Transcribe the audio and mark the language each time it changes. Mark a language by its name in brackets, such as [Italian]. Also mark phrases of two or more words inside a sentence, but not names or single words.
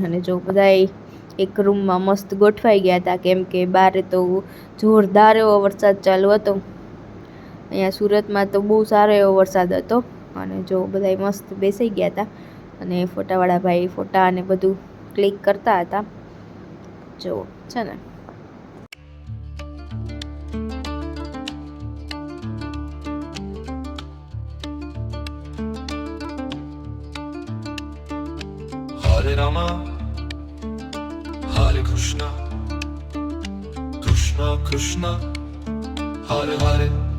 [Gujarati] અને જો બધાય એક રૂમમાં મસ્ત ગોઠવાઈ ગયા હતા, કેમ કે બારે તો જોરદાર એવો વરસાદ ચાલુ હતો. અહીંયા સુરતમાં તો બહુ સારો એવો વરસાદ હતો. અને જો બધાય મસ્ત બેસી ગયા હતા. અને ફોટાવાળા ભાઈ ફોટા અને બધું ક્લિક કરતા હતા. જો છે ને [Sanskrit] हरे राम, हरे कृष्ण, कृष्ण कृष्ण, हरे हरे.